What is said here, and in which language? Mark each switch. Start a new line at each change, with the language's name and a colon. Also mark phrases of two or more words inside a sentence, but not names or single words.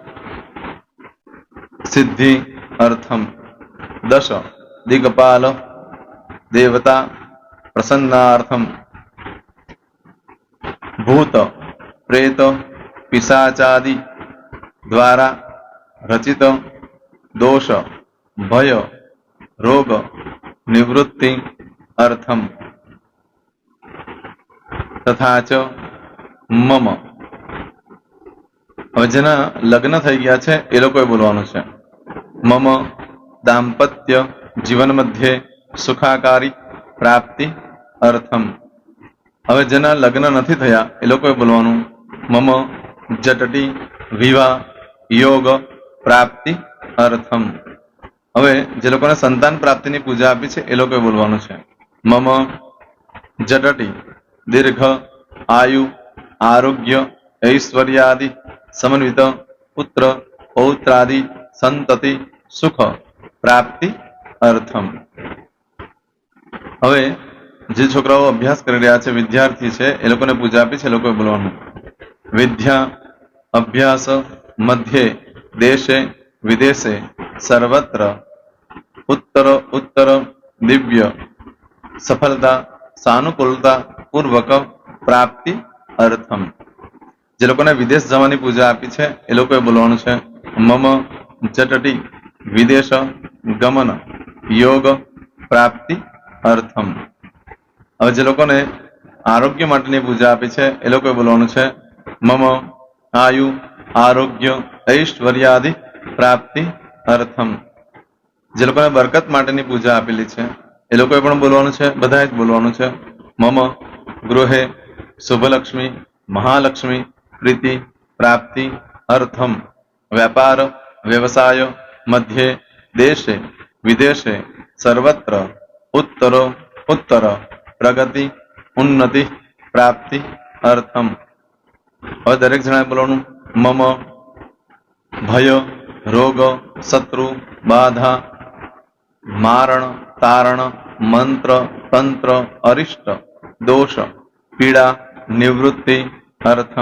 Sanskrit: सिद्धि अर्थम दश दिगपाल देवता प्रसन्नार्थम भूत प्रेत पिशाचादि द्वारा रचित दोष भय रोग निवृत्ति अर्थम तथा च मम.
Gujarati: હવે જેના લગ્ન થઈ ગયા છે એ લોકોએ બોલવાનું છે.
Sanskrit: મમ દાંપત્ય જીવન મધ્યે સુખાકારી પ્રાપ્તિ અર્થમ.
Gujarati: હવે જેના લગ્ન નથી થયા એ લોકોએ બોલવાનું
Sanskrit: મમ જટટી વિવાહ યોગ પ્રાપ્તિ અર્થમ.
Gujarati: હવે જે લોકોને સંતાન પ્રાપ્તિની પૂજા આપી છે એ લોકોએ બોલવાનું છે
Sanskrit: મમ જટટી દીર્ઘ આયુ આરોગ્ય ऐश्वर्यादि समन्वित पुत्र पौत्रादि संतति सुख प्राप्ति अर्थम.
Gujarati: હવે જે છોકરાઓ અભ્યાસ કરી રહ્યા છે વિદ્યાર્થી છે એ લોકોને પૂજા આપી છે એ લોકોએ બોલવાનું
Sanskrit: વિદ્યા અભ્યાસ મધ્યે દેશે વિદેશે સર્વત્ર उत्तर उत्तर दिव्य सफलता सानुकूलता पूर्वक प्राप्ति अर्थम.
Gujarati: જે લોકોને વિદેશ જવાની પૂજા આપી છે એ લોકોએ બોલવાનું છે
Sanskrit: મમ જટટી વિદેશ ગમન યોગ પ્રાપ્તિ અર્થમ.
Gujarati: હવે જે લોકોને આરોગ્ય માટેની પૂજા આપી છે એ લોકોએ બોલવાનું છે
Sanskrit: મમ આયુ આરોગ્ય ऐश्वर्यादि પ્રાપ્તિ અર્થમ.
Gujarati: જે લોકોને બરકત માટેની પૂજા આપેલી છે એ લોકોએ પણ બોલવાનું છે, બધાએ જ બોલવાનું છે
Sanskrit: મમ ગૃહે શુભલક્ષ્મી મહાલક્ષ્મી પ્રીતિ પ્રાપ્તિ અર્થમ. व्यापार व्यवसाय मध्ये देशे विदेशे સર્વત્ર ઉત્તરો ઉત્તર પ્રગતિ ઉન્નતિ પ્રાપ્તિ અર્થમ.
Gujarati: હવે દરેક જણાએ બોલવાનું.
Sanskrit: મમ ભય રોગ શત્રુ બાધા મારણ તારણ મંત્ર તંત્ર અરિષ્ટ દોષ પીડા નિવૃત્તિ અર્થમ.